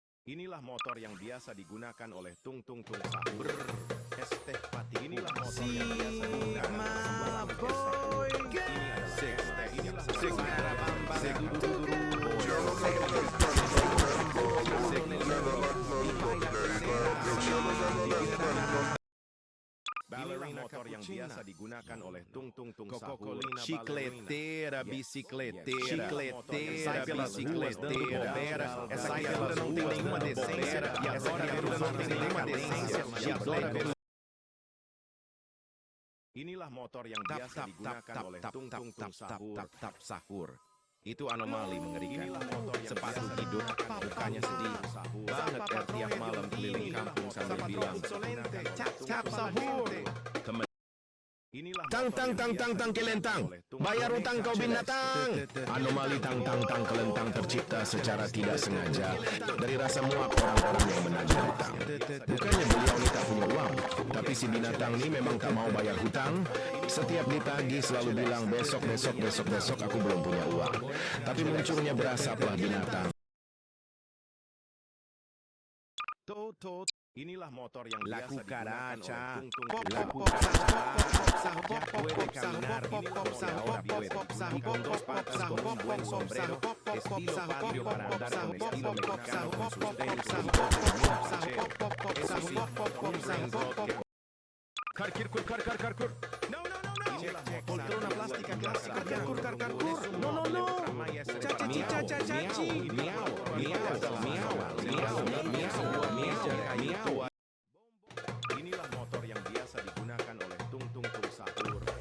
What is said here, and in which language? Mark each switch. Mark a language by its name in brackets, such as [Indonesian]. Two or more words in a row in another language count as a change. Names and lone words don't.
[Indonesian] Inilah motor yang biasa digunakan oleh tung tung tung sahur. Es teh pati. Inilah motor yang biasa digunakan oleh sembarang boy. Ini adalah es teh. Inilah ballerina motor yang biasa digunakan oleh tung tung tung sahur. [Portuguese] Chicleteira, bicicleteira, Chicleteira, bicicleteira. Essa criatura não tem nenhuma decência. E essa criatura não tem nenhuma decência. [Indonesian] Inilah motor yang biasa digunakan oleh tung tung tung sahur. sahur. Itu anomali mengerikan. Inilah motor yang Sepatu biasa hidup, digunakan oleh mukanya tung sedih. tung sahur. Banget tiap malam keliling kampung sambil bilang, cap sahur. Inilah Tang motor tang yang tang biasa tang tang kelentang. digunakan oleh tung Bayar tung utang tung kau sahur. binatang. Anomali tang tang tang kelentang tercipta secara tidak sengaja dari rasa muak orang-orang yang menagih hutang. Bukannya beliau ini tak punya uang, tapi si binatang ini memang tak mau bayar hutang. Setiap ditagih selalu bilang besok aku belum punya uang. Tapi munculnya berasaplah binatang. Inilah motor yang La biasa digunakan cucaracha. oleh tung tung Pop, tung pop, sahur. pop, sahur, [Spanish] Ya puede caminar, ahora puede. Y con dos patas con un buen sombrero, estilo patrio para andar con estilo mexicano con sus tenis y bigotes muy fachero. Eso sí, un raincoat que Carcur. No. [Indonesian] Inilah motor Poltrona yang plástica biasa clásica. digunakan Carcur. oleh No. Chachi. Inilah motor yang biasa digunakan oleh tung tung tung sahur.